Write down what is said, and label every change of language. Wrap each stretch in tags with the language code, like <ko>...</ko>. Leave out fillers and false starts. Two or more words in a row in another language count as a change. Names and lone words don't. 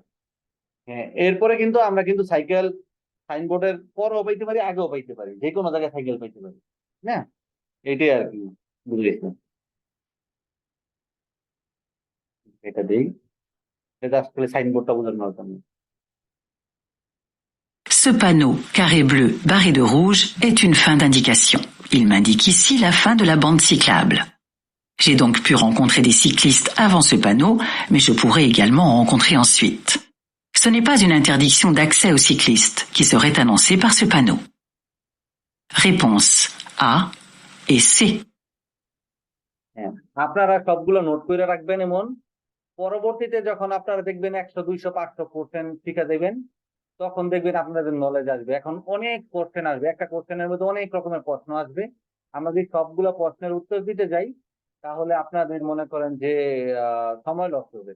<bn>হ্যাঁ, এরপরে কিন্তু আমরা কিন্তু সাইকেল সাইনবোর্ডের পরেও পাইতে পারি, আগেও পাইতে পারি, যে কোনো জায়গায় সাইকেল পাইতে পারি না। এটাই আর কি বুঝলেন। এটা দেই, এটা আসলে সাইনবোর্ডটা বোঝানোর জন্য।</bn> <fr>Ce panneau carré bleu barré de rouge est une fin d'indication. Il m'indique ici la fin de la bande cyclable. J'ai donc pu rencontrer des cyclistes avant ce panneau, mais je pourrais également en rencontrer ensuite. Ce n'est pas une interdiction d'accès aux cyclistes qui serait annoncée par ce panneau. Réponse A et C.</fr> <bn>হ্যাঁ, আপনারা সবগুলো নোট করে রাখবেন, এমন পরবর্তীতে যখন আপনারা দেখবেন 100, 200, 500% শিখে দেবেন, তখন দেখবেন আপনাদের নলেজ আসবে। এখন অনেক কোশ্চেন আসবে, একটা কোশ্চেনের মধ্যে অনেক রকমের প্রশ্ন আসবে। আমরা যদি সবগুলো প্রশ্নের উত্তর দিতে যাই তাহলে আপনাদের মনে করেন যে সময় লস হবে।</bn>